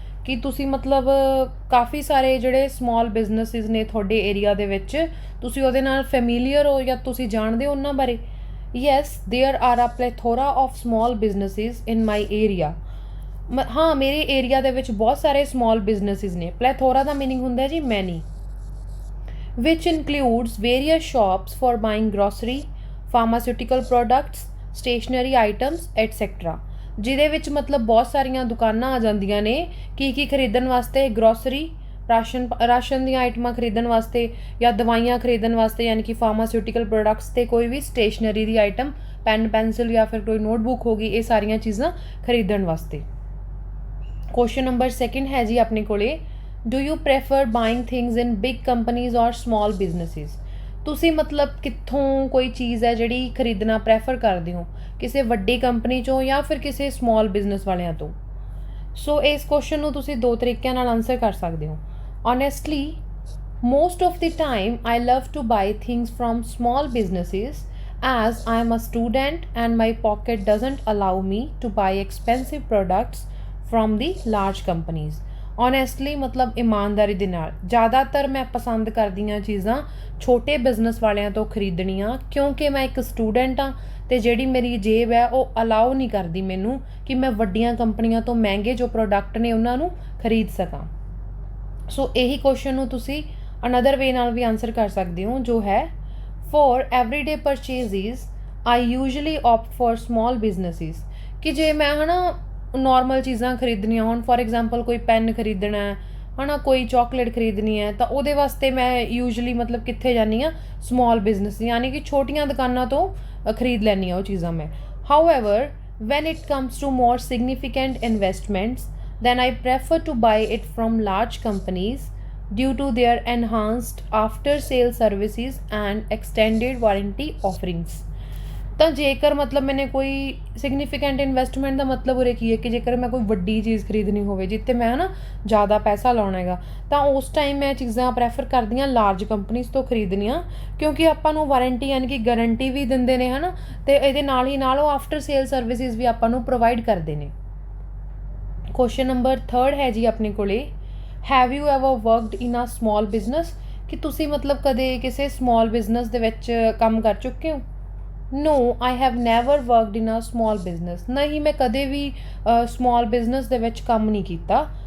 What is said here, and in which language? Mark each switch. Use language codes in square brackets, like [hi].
[pa] ਕਿ ਤੁਸੀਂ ਮਤਲਬ ਕਾਫੀ ਸਾਰੇ ਜਿਹੜੇ ਸਮਾਲ ਬਿਜ਼ਨਸਿਸ ਨੇ ਤੁਹਾਡੇ ਏਰੀਆ ਦੇ ਵਿੱਚ, ਤੁਸੀਂ ਉਹਦੇ ਨਾਲ ਫੈਮੀਲੀਅਰ ਹੋ ਜਾਂ ਤੁਸੀਂ ਜਾਣਦੇ ਹੋ ਉਹਨਾਂ ਬਾਰੇ? [en] Yes, there are a plethora of small businesses in my area. [pa] ਹਾਂ, ਮੇਰੇ ਏਰੀਆ ਦੇ ਵਿੱਚ ਬਹੁਤ ਸਾਰੇ ਸਮਾਲ ਬਿਜ਼ਨਸਿਸ ਨੇ। ਪਲੈਥੋਰਾ ਦਾ ਮੀਨਿੰਗ ਹੁੰਦਾ ਜੀ ਮੈਨੀ, [en] which includes various shops for buying grocery, pharmaceutical products, stationery items, etc. [pa] ਜਿਹਦੇ ਵਿੱਚ ਮਤਲਬ ਬਹੁਤ ਸਾਰੀਆਂ ਦੁਕਾਨਾਂ ਆ ਜਾਂਦੀਆਂ ਨੇ ਕੀ ਖਰੀਦਣ ਵਾਸਤੇ, ਗਰੋਸਰੀ ਰਾਸ਼ਨ ਦੀਆਂ ਆਈਟਮਾਂ ਖਰੀਦਣ ਵਾਸਤੇ ਜਾਂ ਦਵਾਈਆਂ ਖਰੀਦਣ ਵਾਸਤੇ, ਯਾਨੀ ਕਿ ਫਾਰਮਾਸਿਊਟੀਕਲ ਪ੍ਰੋਡਕਟਸ, ਤੇ ਕੋਈ ਵੀ ਸਟੇਸ਼ਨਰੀ ਦੀ ਆਈਟਮ, ਪੈਨ ਪੈਨਸਿਲ ਜਾਂ ਫਿਰ ਕੋਈ ਨੋਟਬੁੱਕ ਹੋ ਗਈ, ਇਹ ਸਾਰੀਆਂ ਚੀਜ਼ਾਂ ਖਰੀਦਣ ਵਾਸਤੇ। ਕੁਐਸਚਨ ਨੰਬਰ 2 ਹੈ ਜੀ ਆਪਣੇ ਕੋਲੇ, [en] Do you prefer buying things in big companies or small businesses? [pa] ਤੁਸੀਂ ਮਤਲਬ ਕਿੱਥੋਂ ਕੋਈ ਚੀਜ਼ ਹੈ ਜਿਹੜੀ ਖਰੀਦਣਾ ਪ੍ਰੈਫਰ ਕਰਦੇ ਹੋ, ਕਿਸੇ ਵੱਡੀ ਕੰਪਨੀ 'ਚੋਂ ਜਾਂ ਫਿਰ ਕਿਸੇ ਸਮਾਲ ਬਿਜ਼ਨਸ ਵਾਲਿਆਂ ਤੋਂ? ਸੋ ਇਸ ਕੁਐਸਚਨ ਨੂੰ ਤੁਸੀਂ ਦੋ ਤਰੀਕਿਆਂ ਨਾਲ ਆਨਸਰ ਕਰ ਸਕਦੇ ਹੋ। [en] Honestly, most of the time I love to buy things from small businesses as I am a student and my pocket doesn't allow me to buy expensive products from the large companies. [pa] Honestly ਮਤਲਬ ਇਮਾਨਦਾਰੀ ਦੇ ਨਾਲ ਜ਼ਿਆਦਾਤਰ ਮੈਂ ਪਸੰਦ ਕਰਦੀ ਹਾਂ ਚੀਜ਼ਾਂ ਛੋਟੇ ਬਿਜ਼ਨਸ ਵਾਲਿਆਂ ਤੋਂ ਖਰੀਦਣੀਆਂ, ਕਿਉਂਕਿ ਮੈਂ ਇੱਕ ਸਟੂਡੈਂਟ ਹਾਂ ਅਤੇ ਜਿਹੜੀ ਮੇਰੀ ਜੇਬ ਹੈ ਉਹ ਅਲਾਓ ਨਹੀਂ ਕਰਦੀ ਮੈਨੂੰ ਕਿ ਮੈਂ ਵੱਡੀਆਂ ਕੰਪਨੀਆਂ ਤੋਂ ਮਹਿੰਗੇ ਜੋ ਪ੍ਰੋਡਕਟ ਨੇ ਉਹਨਾਂ ਨੂੰ ਖਰੀਦ ਸਕਾਂ। ਸੋ ਇਹੀ ਕੁਐਸਚਨ ਨੂੰ ਤੁਸੀਂ ਅਨਦਰ ਵੇ ਨਾਲ ਵੀ ਆਨਸਰ ਕਰ ਸਕਦੇ ਹੋ, ਜੋ ਹੈ [en] For everyday purchases I usually opt for small businesses. [pa] ਕਿ ਜੇ ਮੈਂ ਹੈ ਨਾ ਨੋਰਮਲ ਚੀਜ਼ਾਂ ਖਰੀਦਣੀਆਂ ਹੋਣ, ਫੋਰ ਐਗਜ਼ਾਮਪਲ ਕੋਈ ਪੈਨ ਖਰੀਦਣਾ ਹੈ ਨਾ, ਕੋਈ ਚਾਕਲੇਟ ਖਰੀਦਣੀ ਹੈ, ਤਾਂ ਉਹਦੇ ਵਾਸਤੇ ਮੈਂ ਯੂਜਲੀ ਮਤਲਬ ਕਿੱਥੇ ਜਾਂਦੀ ਹਾਂ, ਸਮਾਲ ਬਿਜ਼ਨਸ, ਯਾਨੀ ਕਿ ਛੋਟੀਆਂ ਦੁਕਾਨਾਂ ਤੋਂ ਖਰੀਦ ਲੈਂਦੀ ਹਾਂ ਉਹ ਚੀਜ਼ਾਂ ਮੈਂ। [en] However when it comes to more significant investments, then I prefer to buy it from large companies due to their enhanced after sale services and extended warranty offerings. [pa] ਤਾਂ ਜੇਕਰ ਮਤਲਬ ਮੈਨੇ ਕੋਈ ਸਿਗਨੀਫਿਕੈਂਟ ਇਨਵੈਸਟਮੈਂਟ ਦਾ ਮਤਲਬ ਉਰੇ ਕੀ ਹੈ ਕਿ ਜੇਕਰ ਮੈਂ ਕੋਈ ਵੱਡੀ ਚੀਜ਼ ਖਰੀਦਣੀ ਹੋਵੇ ਜਿੱਥੇ ਮੈਂ ਹੈ ਨਾ ਜ਼ਿਆਦਾ ਪੈਸਾ ਲਾਉਣਾ ਹੈਗਾ, ਤਾਂ ਉਸ ਟਾਈਮ ਮੈਂ ਚੀਜ਼ਾਂ ਪ੍ਰੈਫਰ ਕਰਦੀ ਹਾਂ ਲਾਰਜ ਕੰਪਨੀਜ਼ ਤੋਂ ਖਰੀਦਣੀਆਂ, ਕਿਉਂਕਿ ਆਪਾਂ ਨੂੰ ਵਾਰੰਟੀ ਯਾਨੀ ਕਿ ਗਾਰੰਟੀ ਵੀ ਦਿੰਦੇ ਨੇ ਹੈ ਨਾ, ਅਤੇ ਇਹਦੇ ਨਾਲ ਹੀ ਨਾਲ ਉਹ ਆਫਟਰ ਸੇਲ ਸਰਵਿਸਿਜ਼ ਵੀ ਆਪਾਂ ਨੂੰ ਪ੍ਰੋਵਾਈਡ ਕਰਦੇ ਨੇ। ਕੁਐਸਚਨ ਨੰਬਰ 3 ਹੈ ਜੀ ਆਪਣੇ ਕੋਲੇ, [en] Have you ever worked in a small business? [pa] ਕਿ ਤੁਸੀਂ ਮਤਲਬ ਕਦੇ ਕਿਸੇ ਸਮਾਲ ਬਿਜ਼ਨਸ ਦੇ ਵਿੱਚ ਕੰਮ ਕਰ ਚੁੱਕੇ ਹੋ? [en] No, I have never worked in a small business. [pa] ਨਹੀਂ, ਮੈਂ ਕਦੇ ਵੀ ਸਮਾਲ ਬਿਜ਼ਨਸ ਦੇ ਵਿੱਚ ਕੰਮ ਨਹੀਂ ਕੀਤਾ।